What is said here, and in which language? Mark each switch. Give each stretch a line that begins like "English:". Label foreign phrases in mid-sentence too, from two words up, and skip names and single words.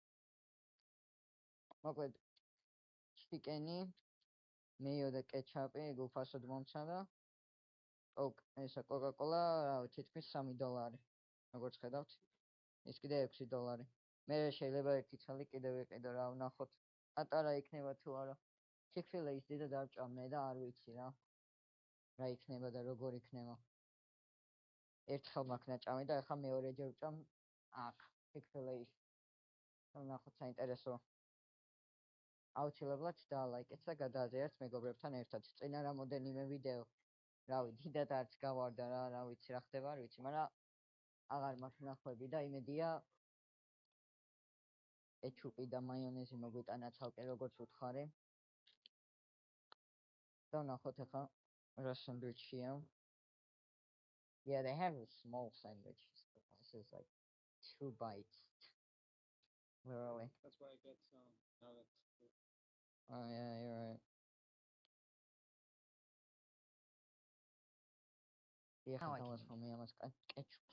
Georgian: მოკლედ ჩიკენი, მეიო და კეჩაპი, ეგ უფასოდ მომცა და ესა Coca-Cola, თითქმის $3. როგორც ხედავთ, ის კიდე $6. მე შეიძლება ერთი ცალი კიდევ ვიყიდო რა, ვნახოთ. პატარა იქნება თუ არა. Chick-fil-A-ის დიდად არ ჭამნე და არ ვიცი რა. რა იქნება და როგორ იქნება. ერთხელ მაქვს ნაჭამი და ახლა მეორეჯერ ვჭამ აქ Chick-fil-A-ში. ვნახოთ საინტერესოა. აუცილებლად დაალაიქეთ და გადააზიარეთ მეგობრებთან ერთად. წინა რამოდენიმე ვიდეო. რავი, დიდად არც გავარდა რა, რა ვიცი რა ხდება, არ ვიცი, მაგრამ აღარ მაქვს ნახვები და იმედია კეჩუპი და მაიონეზი მოგვიტანა ცალკე როგორც უთხარი. და ვნახოთ ახლა რა სანდვიჩია.
English: Yeah, they have a small sandwiches. This is like 2 bites. Where are we? That's why I get some nuggets. Oh yeah, you're right.
Georgian: ეხა დავასხამე ამას კეჩუპს.